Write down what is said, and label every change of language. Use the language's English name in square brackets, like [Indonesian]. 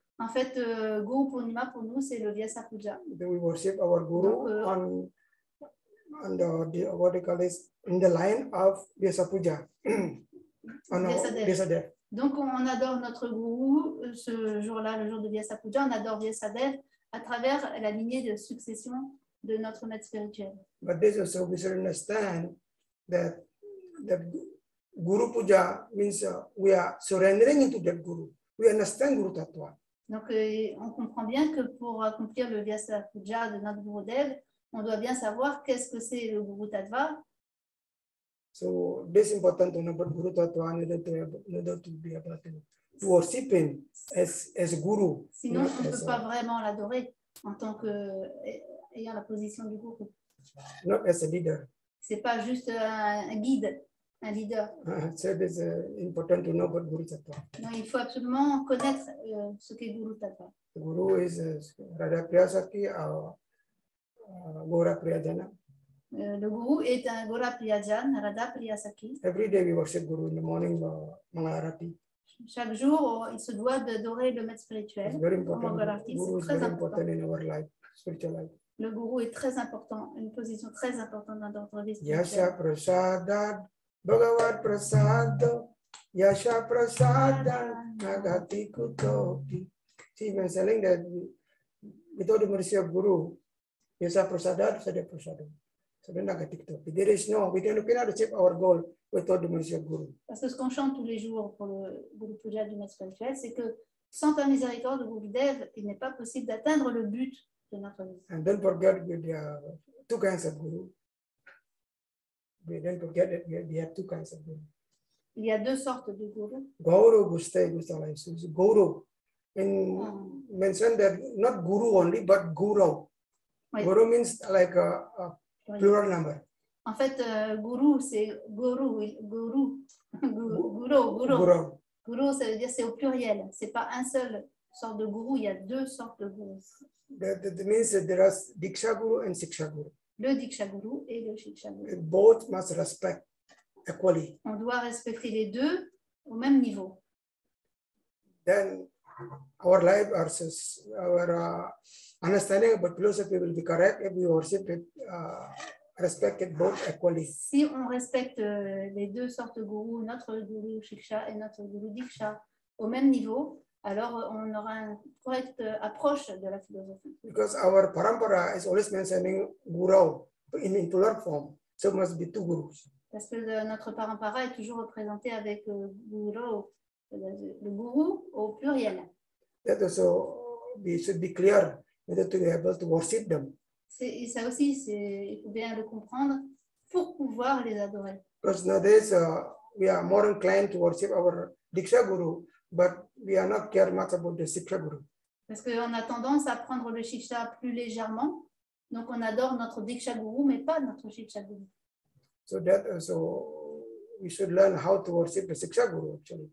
[French] En fait, Guru Purnima pour nous, c'est le Vyasa Puja. [English] Then we worship our Guru on the what they call this in the line of Vyasa Puja. Vyasadeva. [French] Donc on adore notre gourou ce jour-là, le jour de Vyasa Puja, on adore Vyasadeva à travers la lignée de succession de notre maître spirituel. [English] But this also we should understand that Guru Puja means we are surrendering into that Guru. We understand Guru Tattva. [French] Donc on comprend bien que pour accomplir le Vyasa Puja de notre Gurudev, on doit bien savoir qu'est-ce que c'est le Guru Tattva. [English] So this is important to know about Guru Tattva in order to be able to worship him as Guru. [French] Sinon, on ne peut pas vraiment l'adorer en tant qu'ayant la position du Guru. [English] Not as a leader. [French] C'est pas juste un guide, un leader. [English] So it is important to know about Guru Tattva. [French] Non, il faut absolument connaître ce qu'est Guru Tattva. [English] The Guru is Radha Priyasaki or Gaura Priyajana. [French] Le Guru est un Gaura Priyajan, Radha Priyasaki. [English] Every day we worship Guru in the morning, Mangalarati. [French] Chaque jour, il se doit d'adorer le maître spirituel. [English] It's very important. Guru is very important in our life, spiritual life. Le Guru est très important, une position très importante dans notre vie spirituelle. [Sanskrit] Yasha Prasada, Bhagavad Prasada, Yasha Prasada, Nagati Kutoki. [English] See, when telling that without the mercy of Guru, [Sanskrit] Yasha Prasada, Sada Prasada. [English] So then [Sanskrit] Nagati Kutoki. [English] There is no, we cannot achieve our goal without the mercy of Guru. [French] Parce que ce qu'on chante tous les jours pour le Guru Puja du maître spirituel, c'est que Sans ta miséricorde, Gurudev, il n'est pas possible d'atteindre le but de notre vie. [English] And don't forget there are two kinds of guru. Don't forget that we have two kinds of guru. [French] Il y a deux sortes de gourous. Gauru Gustai Gustalai. [English] So Guru mentioned that not guru only, but guru. [French] Oui. [English] Guru means like a plural number. [French] En fait, gourou, c'est gourou, gourou, gourou. Gourou, ça veut dire c'est au pluriel. C'est pas un seul sorte de gourou, il y a deux sortes de gourous. [English] That means that there are Diksha Guru and Siksha Guru. [French] Le Diksha Guru et le Shiksha Guru. [English] Both must respect equally. [French] On doit respecter les deux au même niveau. [English] Then our life, our understanding about philosophy will be correct if we worship it, respect it both equally. [French] Si on respecte les deux sortes de gourous, notre gourou Shiksha et notre gourou Diksha au même niveau, alors on aura une correcte approche de la philosophie. [English] Because our parampara is always mentioning guru in plural form, so it must be two gurus. [French] Parce que notre parampara est toujours représenté avec guru, le gourou au pluriel. [English] That also we should be clear whether to be able to worship them. [French] Et ça aussi, il faut bien le comprendre pour pouvoir les adorer. [English] Because nowadays we are more inclined to worship our Diksha Guru, but we are not care much about the Siksha Guru. [French] Parce qu'on a tendance à prendre le Shiksha plus légèrement, donc on adore notre Diksha Guru, mais pas notre Shiksha Guru. [English] So that also we should learn how to worship the Siksha Guru actually.